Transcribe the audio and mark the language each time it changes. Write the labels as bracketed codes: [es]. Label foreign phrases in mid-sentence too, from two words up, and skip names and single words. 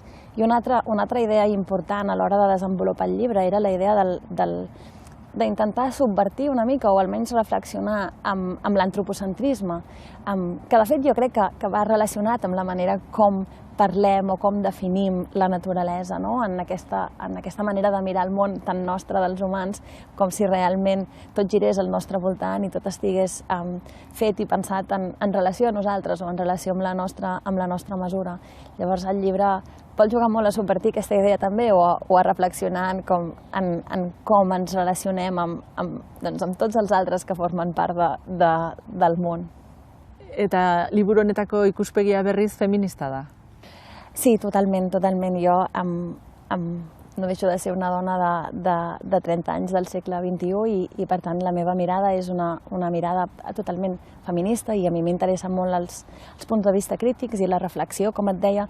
[ca] I una altra idea important a l'hora de desenvolupar el llibre era la idea d'intentar subvertir una mica o almenys reflexionar amb l'antropocentrisme, que de fet jo crec que va relacionat amb la manera com parlem o com definim la naturalesa, en aquesta manera de mirar el món tan nostre dels humans, com si realment tot girés al nostre voltant i tot estigués fet i pensat en relació a nosaltres o en relació amb la nostra mesura. Llavors el llibre pot jugar molt a subvertir aquesta idea també o a reflexionar en com ens relacionem amb tots els altres que formen part del món. [eu] Eta liburu honetako ikuspegia berriz feminista da? [ca] Sí, totalment. Jo no deixo de ser una dona de 30 anys del segle XXI i per tant la meva mirada és una mirada totalment feminista i a mi m'interessen molt els punts de vista crítics i la reflexió, com et deia.